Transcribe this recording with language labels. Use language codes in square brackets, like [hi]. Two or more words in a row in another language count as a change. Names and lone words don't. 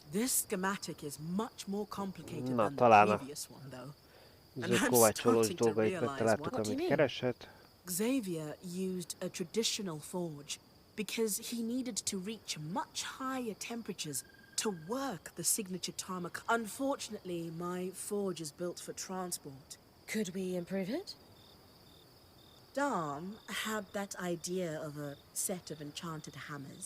[en] This schematic is much more complicated [hu] Na, [en] than the [hu] talán a [en] previous one, though. [hu] kovácsolós dolgait megtaláltuk, amit keresett. [en] Xavier used a traditional forge because he needed to reach much higher temperatures to work the signature tarmac. Unfortunately, my forge is built for transport. Could we improve it? Dom had that idea of a set of enchanted hammers.